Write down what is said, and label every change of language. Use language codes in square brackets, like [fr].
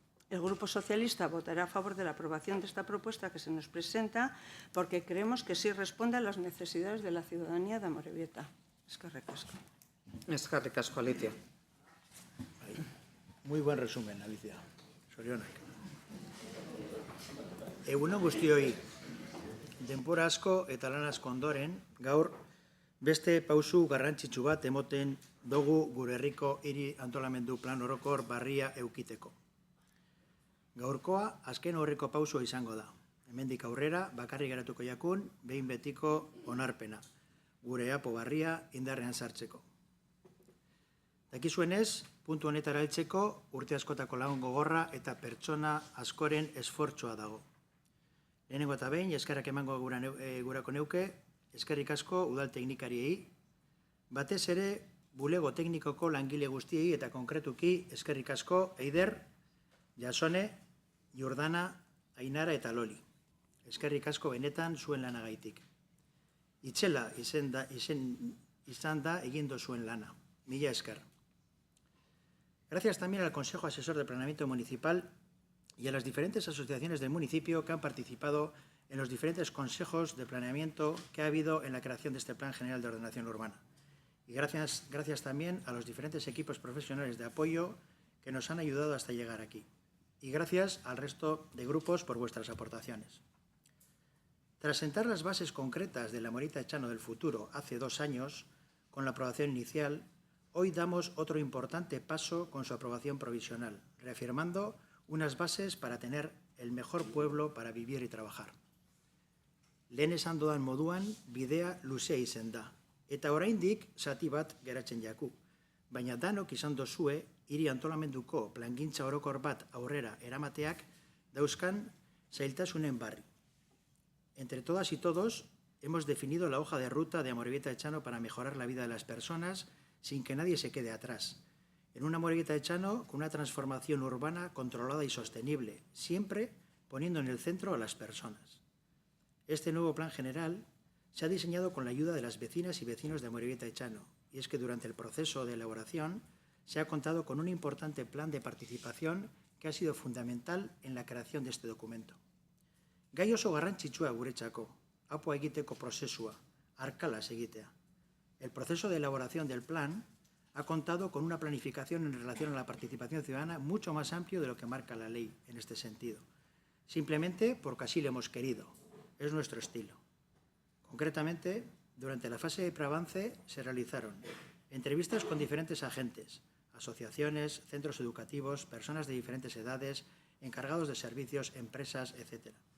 [es] El Grupo Socialista votará a favor de la aprobación de esta propuesta que se nos presenta porque creemos que sí responde a las necesidades de la ciudadanía de Amorebieta. [eu] Eskerrik asko. Eskerrik asko, Alicia. [es] Muy buen resumen, Alicia. [eu] Sorionak. Egunon guztioi, denbora asko eta lan asko ondoren, gaur beste pausu garrantzitsu bat emoten dugu gure herriko hiri antolamendu plan orokor barria eukiteko. Gaurkoa azken horreko pausoa izango da. Hemendik aurrera bakarrik geratuko jakun behin betiko onarpena, gure apo barria indarrean sartzeko. Dakizuenez, puntu honetara heltzeko urte askotako lagun gogorra eta pertsona askoren esfortzua dago. Lehenengo eta behin, eskerrak emango gurako neuke, eskerrik asko udal teknikariei, batez ere bulego teknikoko langile guztiei eta konkretuki eskerrik asko Eider, Jasone, Jordana, Ainara eta Loli. Eskerrik asko benetan zuen lanagaitik. Itzela izan da egindo zuen lana. Mila esker. [es] Gracias también al Consejo Asesor de Planeamiento Municipal y a las diferentes asociaciones del municipio que han participado en los diferentes consejos de planeamiento que ha habido en la creación de este Plan General de Ordenación Urbana. Y gracias también a los diferentes equipos profesionales de apoyo que nos han ayudado hasta llegar aquí. Y gracias al resto de grupos por vuestras aportaciones. Tras sentar las bases concretas de la Morita Etxano del futuro hace 2 años, con la aprobación inicial, hoy damos otro importante paso con su aprobación provisional, reafirmando unas bases para tener el mejor pueblo para vivir y trabajar. [eu] Lehen esan dudan moduan, bidea luzea izen da, eta oraindik zati bat geratzen jaku. Baina danok izan dozue, hiri antolamenduko plangintza orokor bat aurrera eramateak dauzkan zailtasunen barri. [es] Entre todas y todos, hemos definido la hoja de ruta de Amorebieta Etxano para mejorar la vida de las personas sin que nadie se quede atrás. En una Amorebieta Etxano con una transformación urbana controlada y sostenible, siempre poniendo en el centro a las personas. Este nuevo plan general se ha diseñado con la ayuda de las vecinas y vecinos de Amorebieta Etxano, y es que durante el proceso de elaboración se ha contado con un importante plan de participación que ha sido fundamental en la creación de este documento. [eu] Gai oso garrantzitsua guretzako, apoa egiteko prozesua, arkalas egitea. [es] El proceso de elaboración del plan ha contado con una planificación en relación a la participación ciudadana mucho más amplio de lo que marca la ley en este sentido. Simplemente porque así lo hemos querido. Es nuestro estilo. Concretamente, durante la fase de preavance se realizaron entrevistas con diferentes agentes, asociaciones, centros educativos, personas de diferentes edades, encargados de servicios, empresas, etc.